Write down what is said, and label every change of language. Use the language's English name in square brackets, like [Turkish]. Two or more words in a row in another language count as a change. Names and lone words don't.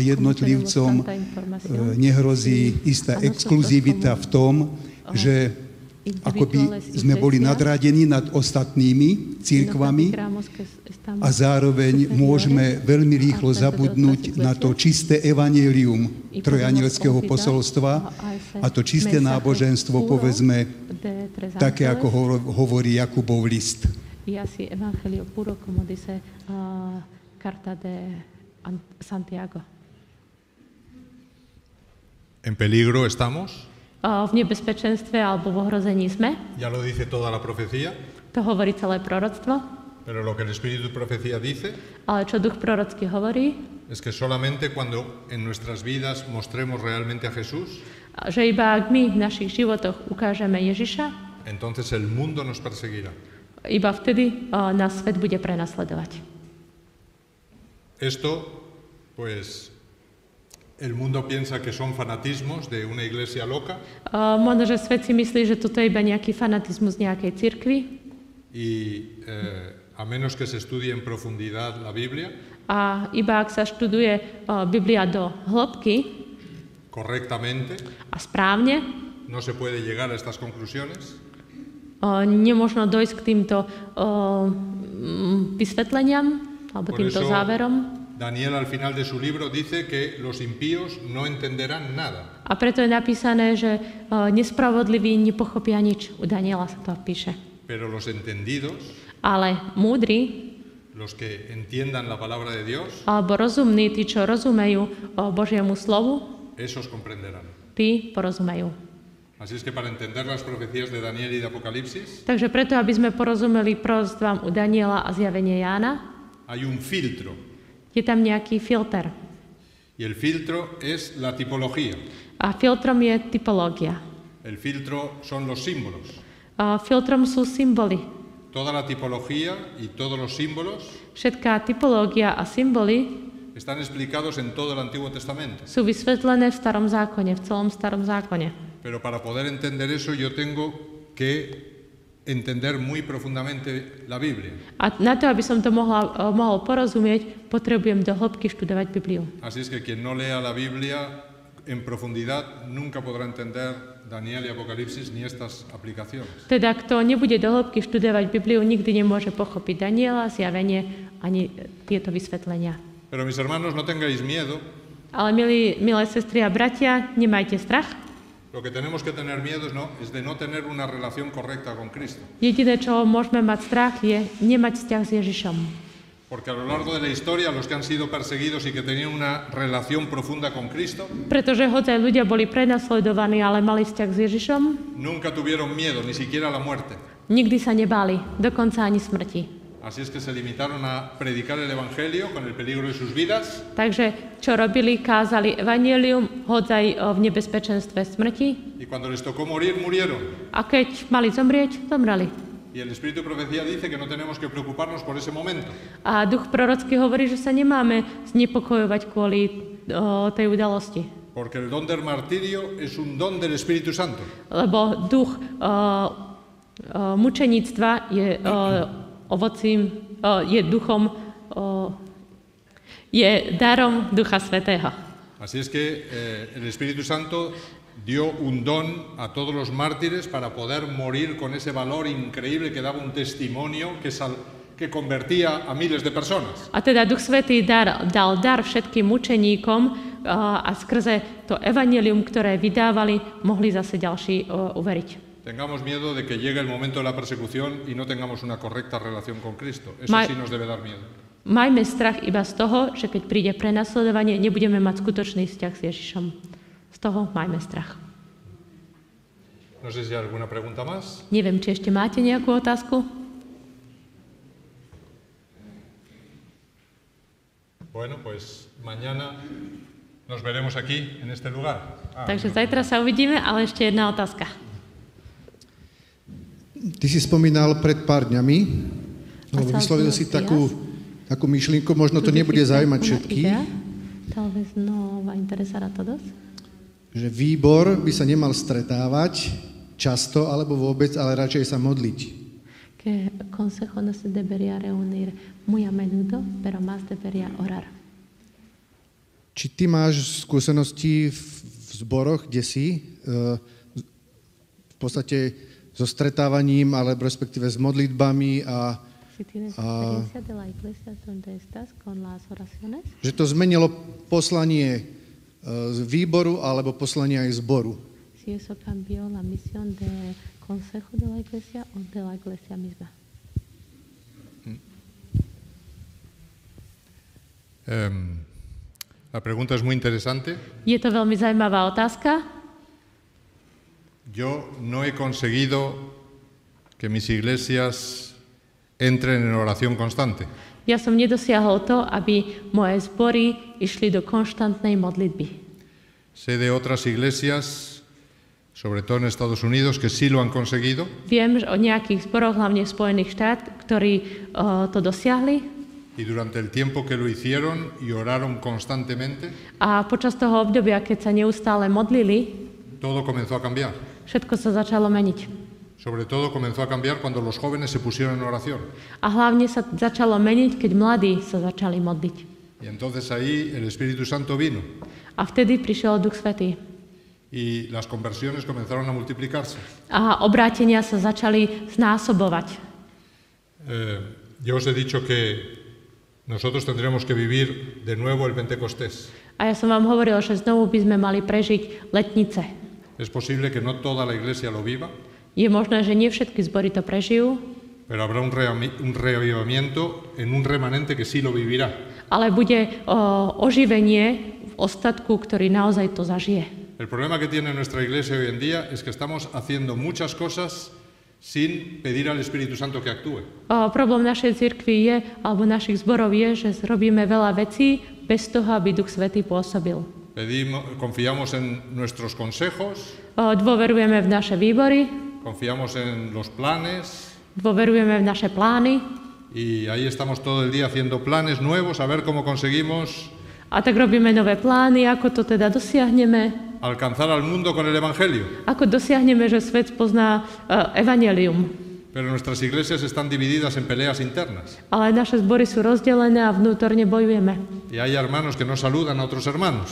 [Slovak] jednotlivcom nehrozí istá exkluzivita v tom, že akoby sme boli nadradení nad ostatnými cirkvami a zároveň môžeme veľmi rýchlo zabudnúť na to čisté evanjelium trojanielského posolstva a to čisté náboženstvo, povedzme, také ako hovorí Jakubov list. [Spanish] Y así Evangelio puro, como dice Carta de Santiago. ¿En peligro estamos? [Slovak] V nebezpečenstve alebo v ohrození sme. [Spanish] Ya lo dice toda la profecía. [Slovak] To hovorí celé proroctvo. [Spanish] Pero lo que el Espíritu de Profecía dice [Slovak] Ale čo duch prorocký hovorí? [Spanish] es que solamente cuando en nuestras vidas mostremos realmente a Jesús, [Slovak] Že iba ak my v našich životoch ukážeme Ježiša, [Spanish] entonces el mundo nos perseguirá. [Slovak] iba vtedy nás svet bude prenasledovať. [Spanish] Esto, pues, el mundo piensa que son fanatismos de una iglesia loca. [Slovak] Možno, že svet si myslí, že toto je iba nejaký fanatizmus nejakej cirkvi. [Spanish] Y a menos que se estudie en profundidad la Biblia, [Slovak] A iba ak sa študuje Biblia do hĺbky [Spanish] correctamente, [Slovak] a správne, [Spanish] no se puede llegar a estas conclusiones. [Slovak] Nemožno dojsť k týmto vysvetleniam alebo [Spanish] Por [Slovak] týmto [Spanish] eso, [Slovak] záverom. [Spanish] Daniel al final de su libro dice que los impíos no entenderán nada. [Slovak] A preto je napísané, že nespravodliví nepochopia nič. U Daniela sa to píše. [Spanish] Pero los entendidos, [Slovak] Ale múdri, [Spanish] los que entiendan la palabra de Dios, [Slovak] alebo rozumní, tí, čo rozumejú Božiemu slovu, [Spanish] esos comprenderán. [Slovak] tí porozumejú. [Spanish] Así es que para entender las profecías de Daniel y de Apocalipsis, [Slovak] Takže preto, aby sme porozumeli proroctvám u Daniela a zjavenie Jána, [Spanish] hay un filtro. [Slovak] je tam nejaký filter. [Spanish] Y el filtro es la tipología. [Slovak] A filtrom je typológia. [Spanish] El filtro son los símbolos. [Slovak] Filtrom sú symboly. [Spanish] Toda la tipología y todos los símbolos [Slovak] Všetká typológia a symboly [Spanish] están explicados en todo el Antiguo Testamento. [Slovak] sú vysvetlené v Starom zákone, v celom Starom zákone. [Spanish] Pero para poder entender eso yo tengo que entender muy profundamente la Biblia. [Slovak] A na to, aby som to mohol porozumieť, potrebujem do hĺbky študovať Bibliu. [Spanish] Así es que quien no lea la Biblia en profundidad nunca podrá entender Daniel y Apocalipsis ni estas aplicaciones. [Slovak] Teda, kto nebude do hĺbky študovať Bibliu, nikdy nemôže pochopiť Daniela, zjavenie, ani tieto vysvetlenia. [Spanish] Pero mis hermanos, no tengáis miedo. [Slovak] Ale milé sestry a bratia, nemajte strach. [Spanish] Lo que tenemos que tener miedo es de no tener una relación correcta con Cristo. [Slovak] Jediné, čo môžeme mať strach, je nemať vzťah s Ježišom. [Spanish] Porque a lo largo de la historia, los que han sido perseguidos y que tenían una relación profunda con Cristo, [Slovak] Pretože hoď aj ľudia boli prenasledovaní, ale mali vzťah s Ježišom, [Spanish] nunca tuvieron miedo, ni siquiera a la muerte. [Slovak] nikdy sa nebáli, dokonca ani smrti. [Spanish] Así es que se limitaron a predicar el Evangelio con el peligro de sus vidas. [Slovak] Takže čo robili? Kázali evanjelium, hoď aj v nebezpečenstve smrti. [Spanish] Y cuando les tocó morir, murieron. [Slovak] A keď mali zomrieť, zomreli. [Spanish] Y el Espíritu de Profecía dice que no tenemos que preocuparnos por ese momento. [Slovak] A duch prorocký hovorí, že sa nemáme znepokojovať kvôli tej udalosti. [Spanish] Porque el don del martirio es un don del Espíritu Santo. [Slovak] Lebo duch mučeníctva je ovocím, je duchom, je darom Ducha Svätého. [Spanish] Así es que el Espíritu Santo dio un don a todos los mártires para poder morir con ese valor increíble que daba un testimonio que convertía a miles de personas. [Slovak] A teda Duch Svätý dal dar všetkým mučeníkom a skrze to evanjelium, ktoré vydávali, mohli zase ďalší uveriť. [Spanish] Tengamos miedo de que llegue el momento de la persecución y no tengamos una correcta relación con Cristo. Eso sí nos debe dar miedo. [Slovak] Majme strach iba z toho, že keď príde prenasledovanie, nebudeme mať skutočný vzťah s Ježišom. Z toho majme strach. [Spanish] No sé si hay alguna pregunta más. [Slovak] Neviem, či ešte máte nejakú otázku? [Spanish] Bueno, pues mañana nos veremos aquí, en este lugar. [Slovak] Takže zajtra sa uvidíme, ale ešte jedna otázka. Ty si spomínal pred pár dňami, alebo vyslovil si takú myšlienku, možno to nebude zaujímať všetkých, že výbor by sa nemal stretávať často alebo vôbec, ale radšej sa modliť. [Spanish] Que el consejo no se debería reunir muy a menudo, pero más debería orar. [Slovak] Či ty máš skúsenosti v zboroch, kde si, v podstate so stretávaním, alebo respektíve s modlitbami a že to zmenilo poslanie z výboru alebo poslanie aj zboru? [Spanish] Si eso cambió la misión de consejo de la iglesia o de la iglesia misma. La pregunta es muy interesante. [Slovak] Je to veľmi zaujímavá otázka. [Spanish] Yo no he conseguido que mis iglesias entren en oración constante. [Slovak] Ja som nedosiahol to, aby moje zbory išli do konštantnej modlitby. [Spanish] Sé de otras iglesias, sobre todo en Estados Unidos, que sí lo han conseguido. [Slovak] Viem o nejakých zboroch, hlavne v Spojených štátoch, ktorí to dosiahli. [Spanish] Y durante el tiempo que lo hicieron y oraron constantemente, [Slovak] a počas toho obdobia, keď sa neustále modlili, [Spanish] todo comenzó a cambiar. [Slovak] Všetko sa začalo meniť. [Spanish] Sobre todo comenzó a cambiar cuando los jóvenes se pusieron en oración. [Slovak] A hlavne sa začalo meniť, keď mladí sa začali modliť. [Spanish] Y entonces ahí el Espíritu Santo vino. [Slovak] A vtedy prišiel Duch Svätý. [Spanish] Y las conversiones comenzaron a multiplicarse. [Slovak] A obrátenia sa začali znásobovať. [Spanish] Yo os he dicho que nosotros tendremos que vivir de nuevo el Pentecostés. [Slovak] A ja som vám hovoril, že znovu by sme mali prežiť letnice. [Spanish] Es posible que no toda la iglesia lo viva. [Slovak] Je možné, že nie všetky zbory to prežijú. [Spanish] Pero habrá un reavivamiento en un remanente que sí lo vivirá. [Slovak] Ale bude oživenie v ostatku, ktorý naozaj to zažije. [Spanish] El problema que tiene nuestra iglesia hoy en día es que estamos haciendo muchas cosas sin pedir al Espíritu Santo que actúe. [Slovak] Problém našej cirkvi je, alebo našich zborov je, že robíme veľa vecí bez toho, aby Duch Svätý pôsobil. [Spanish] Confiamos en nuestros consejos. [Slovak] Dôverujeme v naše výbory. [Spanish] Confiamos en los planes. [Slovak] Dôverujeme v naše plány. [Spanish] Y ahí estamos todo el día haciendo planes nuevos a ver cómo conseguimos. [Slovak] A tak robíme nové plány, ako to teda dosiahneme. [Spanish] Alcanzar al mundo con el Evangelio. [Slovak] Ako dosiahneme, že svet pozná evanjelium. [Spanish] Pero nuestras iglesias están divididas en peleas internas. [Slovak] Ale naše zbory sú rozdelené a vnútorne bojujeme. [Spanish] Y hay hermanos que no saludan a otros hermanos.